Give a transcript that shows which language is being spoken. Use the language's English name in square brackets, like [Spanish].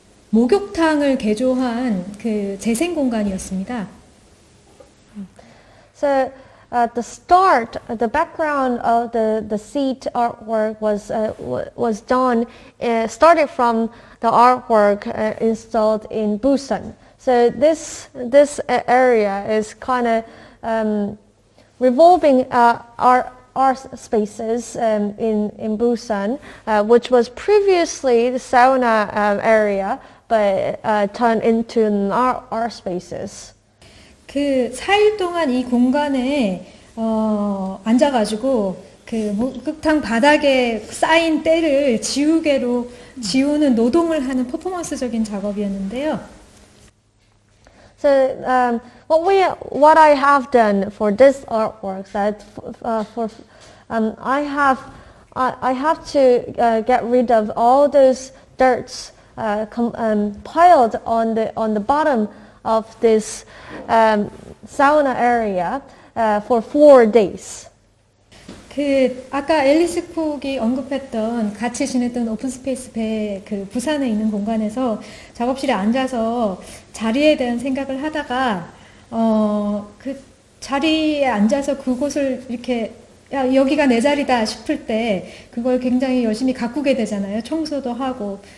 [Korean] 목욕탕을 개조한 그 재생 공간이었습니다. [English] So at the start, the background of the seat artwork was done, started from the artwork installed in Busan. So this area is kind of revolving art spaces in Busan, which was previously the sauna area, but turned into art spaces. [Korean] 그 4일 동안 이 공간에 앉아가지고 그 목욕탕 바닥에 쌓인 때를 지우개로 지우는 노동을 하는 퍼포먼스적인 작업이었는데요. [English] So what I have done for this artwork that I have to get rid of all those dirts piled on the bottom of this sauna area for 4 days. [Korean] 그 아까 앨리스 쿡이 언급했던 같이 지냈던 오픈스페이스 배 그 부산에 있는 공간에서 작업실에 앉아서 자리에 대한 생각을 하다가 그 자리에 앉아서 그곳을 이렇게 야, 여기가 내 자리다 싶을 때 그걸 굉장히 열심히 가꾸게 되잖아요. 청소도 하고.